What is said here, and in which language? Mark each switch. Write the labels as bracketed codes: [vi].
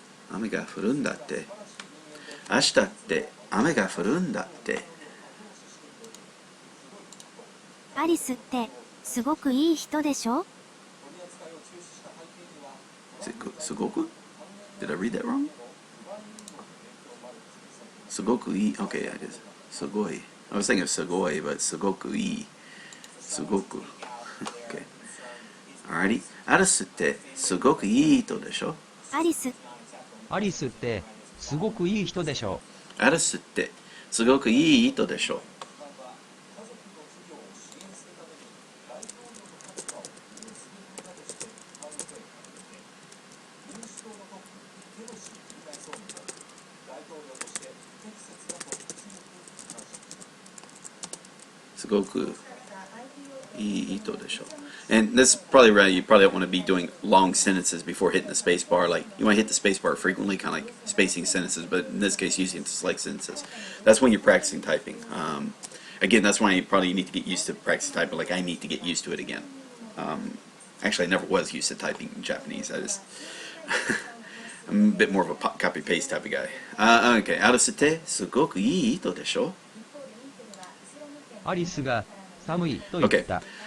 [ja] 雨が降るんだって。明日って雨が降るんだって。アリスってすごくいい人でしょ？ [en] すごく Did I read that wrong? [ja] すごくいい [en] Okay, I guess すごい I was thinking of すごい but [ja] すごくいいすごく [en] Okay Alrighty [ja] アリスってすごくいい人でしょアリスってすごくいい人でしょ。アリスってすごくいい人でしょすごくいい人でしょ [en] And this is probably right. You probably don't want to be doing long sentences before hitting the space bar. Like you want to hit the space bar frequently, kind of like spacing sentences. But in this case, using it to select sentences. That's when you're practicing typing. Again, that's why you probably need to get used to practicing typing. Like I need to get used to it again. Actually, I never was used to typing in Japanese. I'm a bit more of a copy paste type of guy. [ja] Okay, アリスってすごくいい人でしょアリスが寒いと言った。